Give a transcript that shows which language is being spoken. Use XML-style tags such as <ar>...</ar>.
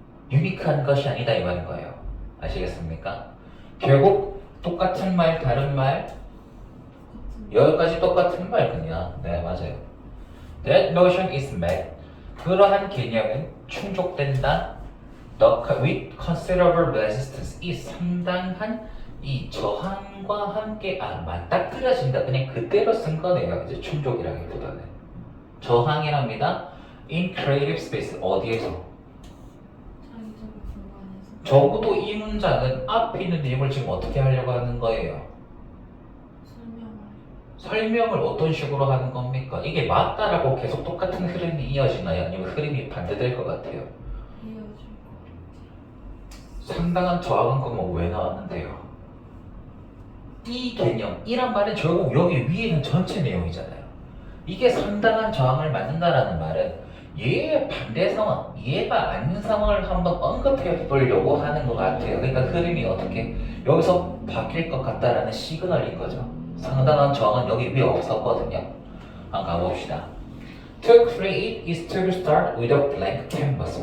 <ko>유니크한 것이 아니다 이 말인 거예요. 아시겠습니까? 결국 똑같은 말, 다른 말 여기까지 똑같은 말 그냥 네 맞아요.</ko> <en>That notion is met.</en> <ko>그러한 개념은 충족된다.</ko> <en>With considerable resistance.</en> <ko>이 상당한 이 저항과 함께 맞닥뜨려진다. 그냥 그대로 쓴 거네요. 이제 충족이라기보다는 저항이랍니다.</ko> <en>In creative space 어디에서?</en> <ko>창의적인 공간에서 적어도 이 문장은 앞에 있는 내용을 지금 어떻게 하려고 하는 거예요? 설명을 어떤 식으로 하는 겁니까? 이게 맞다라고 계속 똑같은 흐름이 이어지나요? 아니면 흐름이 반대될 것 같아요? 이어질 것 같아요. 상당한 저항은 그럼 왜 나왔는데요? 이 개념, 이란 말은 결국 여기 위에는 전체 내용이잖아요. 이게 상당한 저항을 만든다라는 말은 얘의 반대 상황, 얘가 아닌 상황을 한번 언급해 보려고 하는 것 같아요. 그러니까 흐름이 어떻게 여기서 바뀔 것 같다라는 시그널인 거죠. 상당한 저항은 여기 위에 없었거든요. 한번 가봅시다.</ko> <en>To create is to start with a blank canvas.</en>